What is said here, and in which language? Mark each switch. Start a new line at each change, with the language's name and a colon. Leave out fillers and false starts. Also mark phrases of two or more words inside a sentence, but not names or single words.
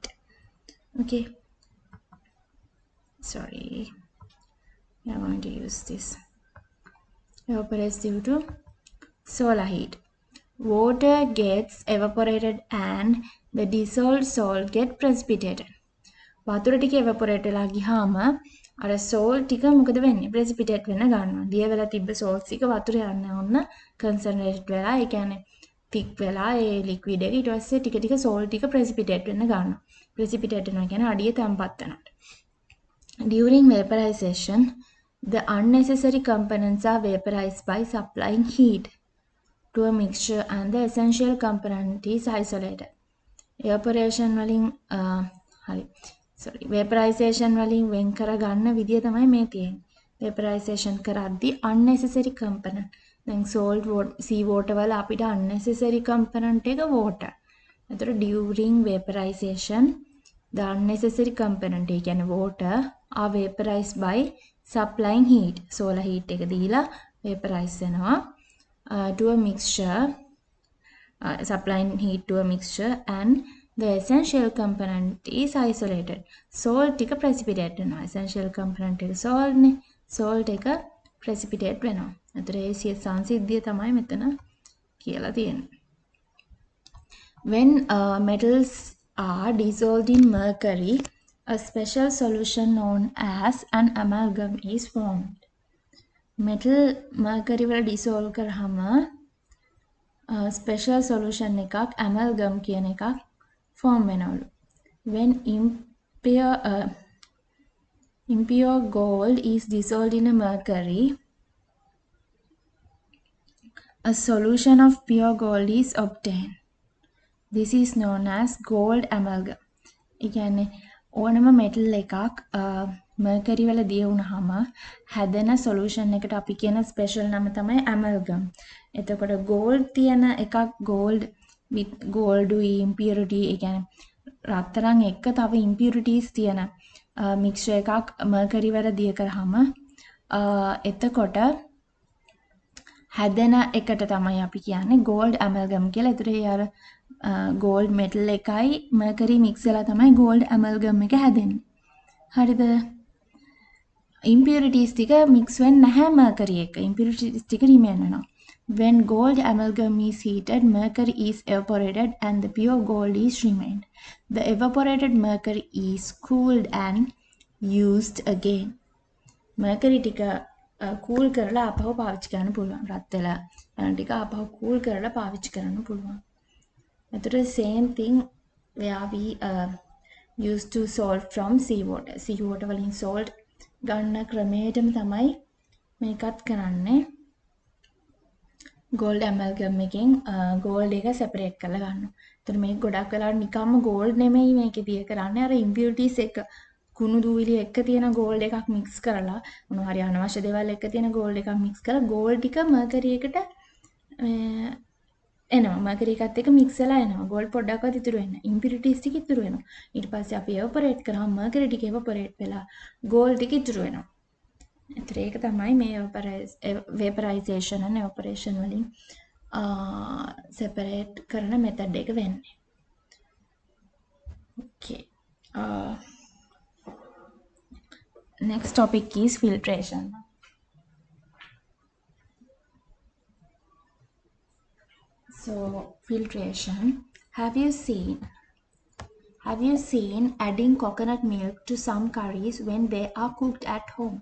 English: Okay. Sorry. I'm going to use this. Evaporates due to solar heat. Water gets evaporated and the dissolved salt gets precipitated.
Sinhala: වතුර ටික evaporate වෙලා ගියාම අර salt ටික මොකද වෙන්නේ? precipitate වෙන්න ගන්නවා. දිය වෙලා තිබ්බ salt ටික වතුරේ යන්න ඕන concentrate වෙලා ඒ කියන්නේ thick වෙලා ඒ liquid එක ඊට පස්සේ ටික ටික salt ටික precipitate වෙන්න ගන්නවා. precipitate වෙනවා කියන්නේ අඩිය තැම්පත් වෙනවා.
English: During vaporization, the unnecessary components are vaporized by supplying heat. to a mixture and the essential component is isolated.
Sinhala: Evaporation වලින් හරි
English: sorry vaporization
Sinhala: වලින් වෙන් කර ගන්න විදිය තමයි මේ තියෙන්නේ.
English: vaporization කරද්දී unnecessary component.
Sinhala: දැන්
English: salt water sea water
Sinhala: වල අපිට unnecessary component එක water.
English: එතකොට during vaporization the unnecessary component
Sinhala: ඒ කියන්නේ
English: water are vaporized by supplying heat. solar heat
Sinhala: එක දීලා
English: vaporize වෙනවා to a mixture supplying heat to a mixture and the essential component is isolated.
Sinhala: Salt එක precipitate වෙනවා.
English: essential component
Sinhala: එක salt නේ. salt එක precipitate වෙනවා. ඒතර ඒ සංසිද්ධිය තමයි මෙතන කියලා තියෙන්නේ.
English: When metals are dissolved in mercury, a special solution known as an amalgam is formed. metal mercury වල dissolve කරාම special solution එකක් amalgam කියන එකක් form වෙනවලු. When impure gold is dissolved in a mercury, a solution of pure gold is obtained. This is known as gold amalgam.
Sinhala: ඒ කියන්නේ ඕනම metal එකක් mercury වල දිය වුණාම හැදෙන solution එකට අපි කියන special නම තමයි amalgam. එතකොට gold තියෙන එකක්
English: gold with gold impurity
Sinhala: ඒ කියන්නේ රත්තරන් එක්ක තව impurities තියෙන mixture එකක් mercury වල දිය කරාම එතකොට හැදෙන එකට තමයි අපි කියන්නේ
English: gold amalgam
Sinhala: කියලා. ඒතර ඒ අර
English: gold metal
Sinhala: එකයි mercury mix වෙලා තමයි
English: gold amalgam
Sinhala: එක හැදෙන්නේ. හරිද? impurities ටික mix වෙන්නේ නැහැ mercury එක. impurities ටික remain වෙනවා.
English: When gold amalgam is heated, mercury is evaporated and the pure gold is remained. The evaporated mercury is cooled and used again.
Sinhala: mercury ටික cool කරලා ආපහු පාවිච්චි කරන්න පුළුවන්. රත් වෙලා යන ටික ආපහු cool කරලා පාවිච්චි කරන්න පුළුවන්.
English: එතකොට same thing where we used to salt from sea water.
Sinhala: sea water වලින් salt ගන්න ක්‍රමයටම තමයි මේකත් කරන්නේ.
English: gold amalgam
Sinhala: එකෙන් gold එක separate කරලා ගන්නවා. එතකොට මේක ගොඩක් වෙලාවට නිකම්ම gold නෙමෙයි මේකේ දිය කරන්නේ. අර impurities එක කුණු දූවිලි එක්ක තියෙන gold එකක් mix කරලා මොනවා හරි අනවශ්‍ය දේවල් එක්ක තියෙන gold එකක් mix කරලා gold ටික mercury එකට එනවා. mercury එකත් එක්ක mix වෙලා එනවා. gold පොඩ්ඩක්වත් ඉතුරු වෙන්නේ නැහැ. impurities ටික ඉතුරු වෙනවා. ඊට පස්සේ අපි evaporate කරාම mercury ටික evaporate වෙලා gold ටික ඉතුරු වෙනවා. ඒතර ඒක තමයි මේ
English: vaporization and evaporation
Sinhala: වලින් separate කරන method එක වෙන්නේ.
English: okay. Next topic is filtration. So filtration. Have you seen adding coconut milk to some curries when they are cooked at home?